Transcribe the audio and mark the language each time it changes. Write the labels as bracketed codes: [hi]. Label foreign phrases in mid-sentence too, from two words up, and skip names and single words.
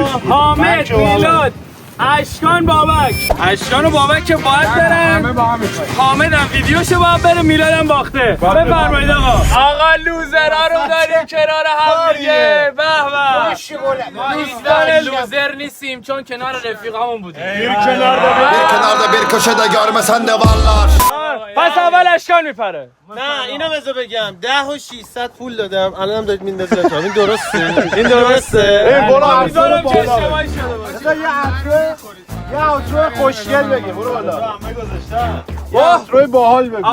[fa] حامد میلاد اشکان و بابک که باید برن همه با هم میخوایی. حامد هم ویدیوشو باید بره میلاد هم باخته بفرمایید آقا لوزرها رو داریم کنار هم دیگه به دوستان لوزر نیستیم چون کنار رفیقامون بودیم [tr] kenarda bir köşede görmesen de varlar. [fa] پس اول اشکان میپره نه اینو بذار بگم 10 و 600 پول دادم الانم دارید میندازید این درسته برو میذارم که اشتباهی شده باشه یه آتروی خوشگل بگی. برو بالا. یه آتروی باحال بگی.